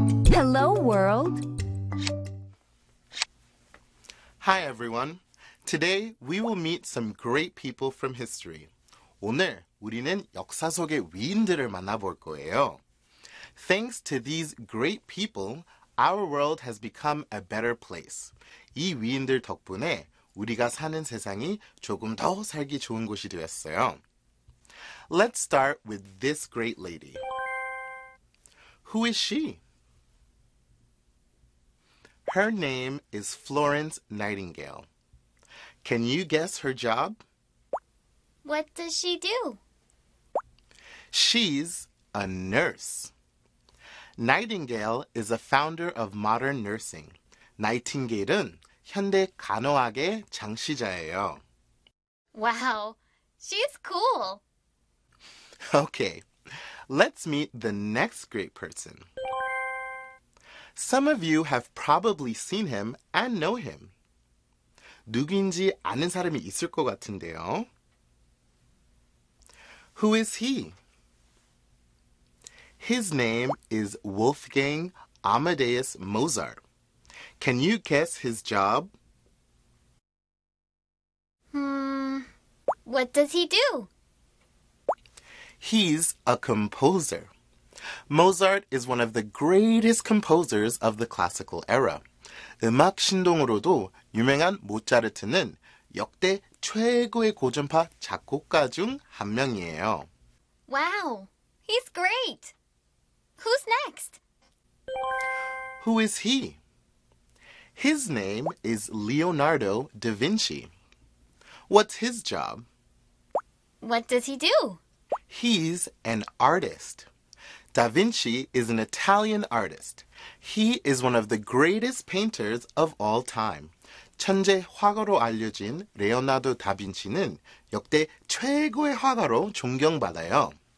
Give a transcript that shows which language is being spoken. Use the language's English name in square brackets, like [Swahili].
[English] Hello, world. Hi, everyone. Today, we will meet some great people from history. [Korean] 오늘 우리는 역사 속의 위인들을 만나볼 거예요. [English] Thanks to these great people, our world has become a better place. [Korean] 이 위인들 덕분에 우리가 사는 세상이 조금 더 살기 좋은 곳이 되었어요. [English] Let's start with this great lady. Who is she? Her name is Florence Nightingale. Can you guess her job? What does she do? She's a nurse. Nightingale is a founder of modern nursing. [Korean] 나이팅게일은 현대 간호학의 창시자예요. [English] Wow, she's cool. Okay, let's meet the next great person. Some of you have probably seen him and know him. [Korean] 누구인지 아는 사람이 있을 것 같은데요. [English] Who is he? His name is Wolfgang Amadeus Mozart. Can you guess his job? What does he do? He's a composer. Mozart is one of the greatest composers of the classical era. [Korean] 음악 신동으로도 유명한 모차르트는 역대 최고의 고전파 작곡가 중한 명이에요. [English] Wow, he's great. Who's next? Who is he? His name is Leonardo da Vinci. What's his job? What does he do? He's an artist. Da Vinci is an Italian artist. He is one of the greatest painters of all time. [Korean] 천재 화가로 알려진 레오나르도 다빈치는 역대 최고의 화가로 존경받아요.